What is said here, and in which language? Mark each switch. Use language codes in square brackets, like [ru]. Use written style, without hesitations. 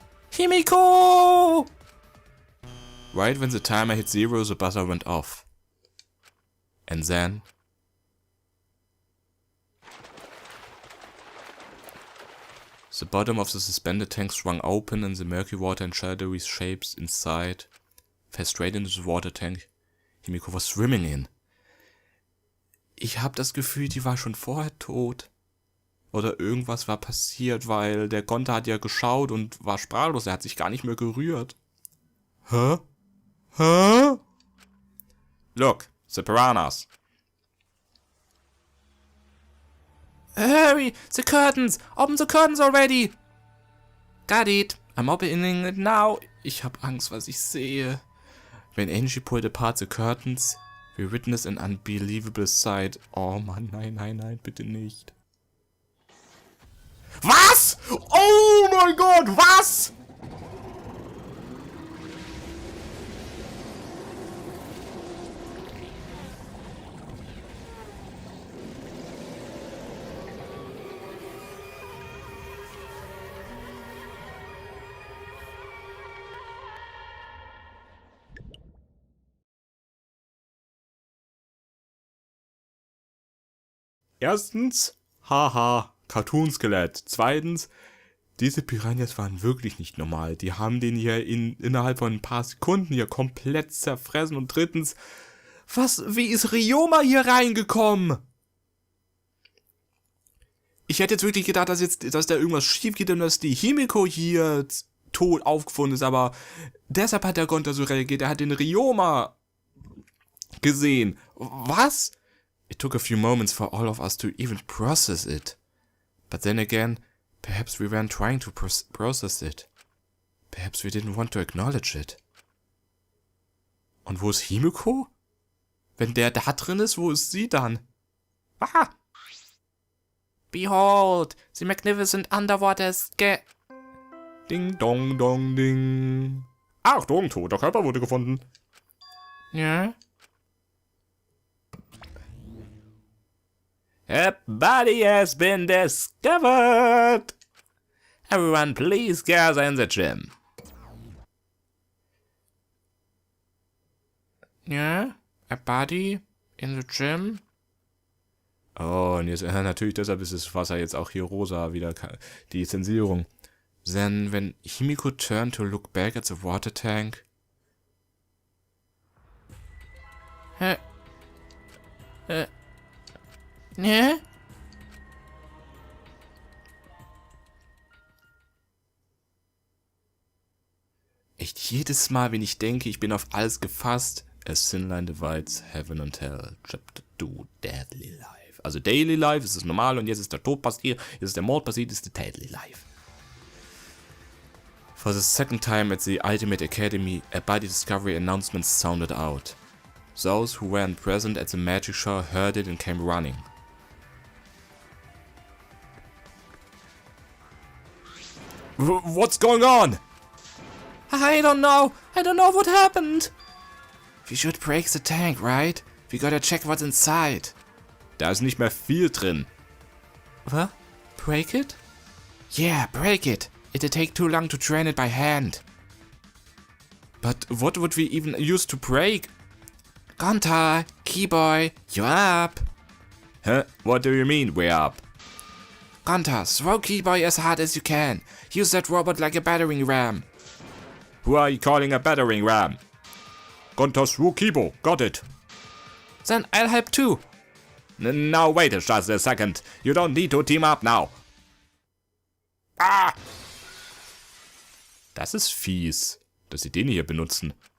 [en] Himiko! Right when the timer hit 0, the buzzer went off. And then... the bottom of the suspended tank swung open and the murky water and shadowy shapes inside fell straight into the water tank Himiko was swimming in. [de] Ich hab das Gefühl, die war schon vorher tot. Oder irgendwas war passiert, weil der Gonta hat ja geschaut und war sprachlos. Er hat sich gar nicht mehr gerührt. [en] Hä? Hä? Look, the piranhas. Hurry, the curtains! Open the curtains already! Got it. I'm opening it now. [de] Ich hab Angst, was ich sehe. [en] When Angie pulled apart the curtains, we witnessed an unbelievable sight. [de] Oh Mann, nein, nein, nein, bitte nicht. Was? Oh mein Gott, was? Erstens, haha, Cartoon-Skelett. Zweitens, diese Piranhas waren wirklich nicht normal. Die haben den hier innerhalb von ein paar Sekunden hier komplett zerfressen. Und drittens, wie ist Ryoma hier reingekommen? Ich hätte jetzt wirklich gedacht, dass da irgendwas schief geht und dass die Himiko hier tot aufgefunden ist. Aber deshalb hat der Gonta so reagiert. Er hat den Ryoma gesehen. Was? [en] It took a few moments for all of us to even process it. But then again, perhaps we weren't trying to process it. Perhaps we didn't want to acknowledge it. [de] Und wo ist Himiko? Wenn der da drin ist, wo ist sie dann? Ah! [en] Behold, the magnificent underwater [de] Ding dong dong ding. Achtung, toter Körper wurde gefunden. Ja? [en] A body has been discovered. Everyone please gather in the gym. [de] Ja, [en] a body in the gym. [de] Oh, und jetzt, natürlich, deshalb ist das Wasser jetzt auch hier rosa, wieder die Zensierung. [en] Then, when Himiko turned to look back at the water tank. [de] Ne? Echt jedes Mal, wenn ich denke, ich bin auf alles gefasst. [en] A thin line divides heaven and hell. Chapter 2, Deadly Life. [de] Also Daily Life ist das normal und jetzt ist der Tod passiert, jetzt ist der Mord passiert, ist der Deadly Life. [en] For the second time at the Ultimate Academy, a body discovery announcement sounded out. Those who weren't present at the Magie-Show heard it and came running. What's going on? I don't know what happened. We should break the tank, right? We gotta check what's inside. [de] Da ist nicht mehr viel drin. [en] What? Break it? Yeah, break it. It'll take too long to drain it by hand. But what would we even use to break? Gonta, Keyboy, you're up. Huh? What do you mean, we're up? Gonta, throw Keyboy as hard as you can. Use that robot like a battering ram. Who are you calling a battering ram? Gonta threw Keyboy, got it. Then I'll help too. Now wait just a second. You don't need to team up now. Ah! [de] Das ist fies, dass sie den hier benutzen.